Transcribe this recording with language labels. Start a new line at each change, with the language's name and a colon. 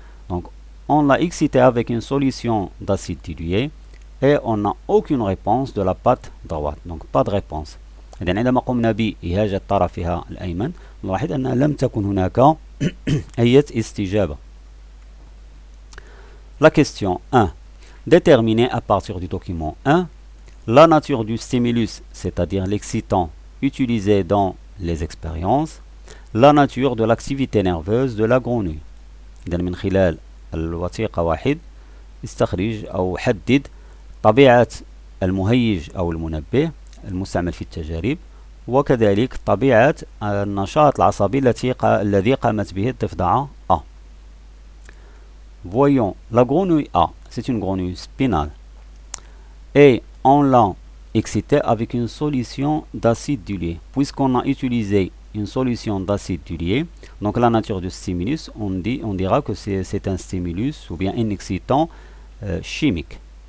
French: Donc on l'a excité avec une solution d'acide dilué et on n'a aucune réponse de la patte droite, donc pas de réponse.
Arabic: إذن عندما قمنا بإهاجة طرفها الأيمن نلاحظ أنها لم تكن هناك أي استجابة.
French: La question 1. Déterminer à partir du document 1 la nature du stimulus, c'est-à-dire l'excitant utilisé dans les expériences, la nature de l'activité nerveuse de la grenouille.
Arabic: إذن من خلال الوثيقة واحد استخرج أو حدد طبيعة المهيج أو المنبه المستعمل في التجارب، وكذلك طبيعة النشاط العصبي الذي قامت به الضفدعة A.
French: Voyons, la grenouille A, c'est une grenouille spinale, et on l'a excitée avec une solution d'acide d'huilier. Puisqu'on a utilisé une solution d'acide d'huilier, donc la nature du stimulus, on dira que c'est un stimulus ou bien un excitant chimique.